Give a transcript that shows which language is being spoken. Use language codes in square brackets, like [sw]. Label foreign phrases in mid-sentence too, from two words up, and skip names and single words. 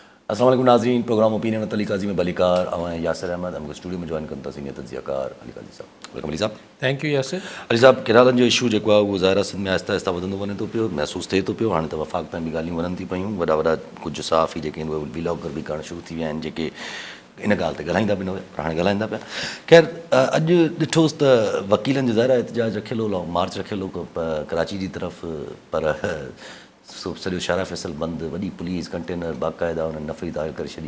[ur] السلام علیکم ناظرین، پروگرام اوپینین علی قاضی میں بلیکار اویں یاسر احمد ہم کو اسٹوڈیو میں جوائن کرتا سینئر تجزیہ کار علی قاضی صاحب. ویلکم علی صاحب. [en] thank you یاسر. [sd] علی صاحب کیرالن جو ایشو जेको आहे उहो ज़ाहिर सिंध में आहिस्ता आहिस्ता वधंदो वञे थो पियो, महसूसु थिए थो पियो. हाणे त वफ़ाक़ ताईं बि ॻाल्हियूं वञनि थी पियूं. वॾा वॾा कुझु सहाफ़ी जेके आहिनि उहे व्लॉगर बि करणु शुरू थी विया आहिनि जेके इन ॻाल्हि ते ॻाल्हाईंदा बि न हुया पर हाणे ॻाल्हाईंदा पिया. ख़ैर अॼु ॾिठोसि त वकीलनि जे ज़ाहिर एहतजाज रखियलु हो, मार्च रखियलु हो कराची जी तरफ़, पर सॼो शारा फैसल बंदि, वॾी पुलिस कंटेनर बाक़ाइदा उन्हनि नफ़री दायर करे छॾी.